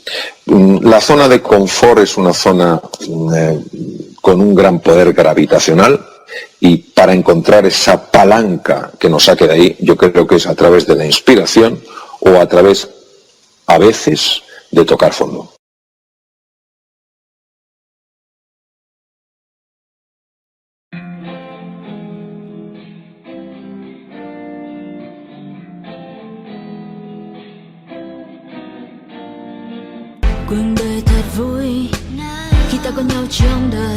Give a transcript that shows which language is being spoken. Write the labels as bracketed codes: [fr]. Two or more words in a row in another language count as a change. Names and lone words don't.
[es] La zona de confort es una zona con un gran poder gravitacional, y para encontrar esa palanca que nos saque de ahí, yo creo que es a través de la inspiración o a través, a veces, de tocar fondo. [vi] Cuộc đời thật vui khi ta có nhau trong đời.